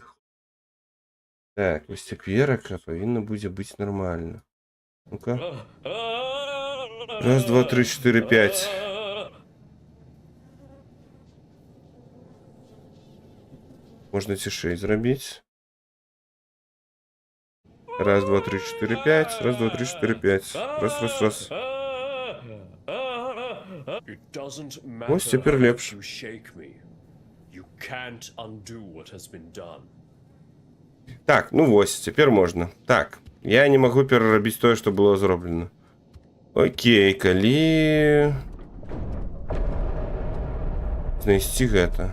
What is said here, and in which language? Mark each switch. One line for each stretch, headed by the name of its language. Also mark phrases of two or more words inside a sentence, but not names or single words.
Belarusian: Так, вось цяперака павінна будзе быць нармальна. Ну-ка. Раз, два, три, 4, 5. Можна цішэй зрабіць. Раз, два, три, 4, 5. Раз, два, три, 4, 5. Раз, раз, раз. Ось цяпер лепш. Так, ну вось, цяпер можна. Так, я не магу перарабіць тое, што было зроблена. Окей, калі знайсці гэта.